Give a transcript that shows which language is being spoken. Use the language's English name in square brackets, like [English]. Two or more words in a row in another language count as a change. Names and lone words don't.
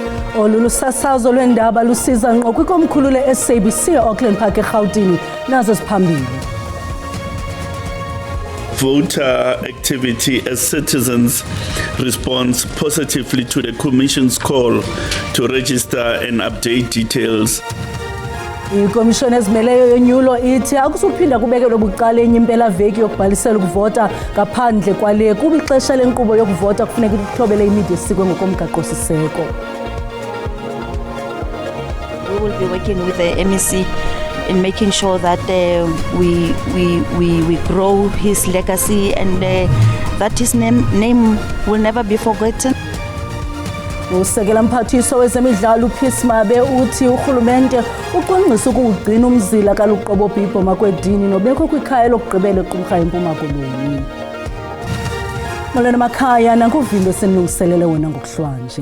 [Xhosa] Olulusasazo lwendaba lusiza ngqo kwikomkhulu le-SABC e-Auckland Park eRhawutini nazo ziphambili. [English] Voter activity as citizens responds positively to the Commission's call to register and update details. [Xhosa] Ikomishoni ezimeleyo yonyulo ithi akusuphinda kubekelwe bucala enye impelaveki yokubhalisela ukuvota ngaphandle kwale kuba ixesha lenkqubo yokuvota kufuneka ikuthobele imida esikwe ngokomgaqo-siseko. [English] We will be working with the MEC in making sure that we grow his legacy and that his name will never be forgotten. [Xhosa] Usekela mphathiso wezemidlalo uPeace Mabe uthi urhulumente uqonqisa ukugcina umzila kaLuqobo Bhibho Makwedini nobekho kwikhaya lokugqibela eQumrha eMpuma Koloni. Molweni makhaya nankuvindo esinilungiselele wena ngokuhlwanje.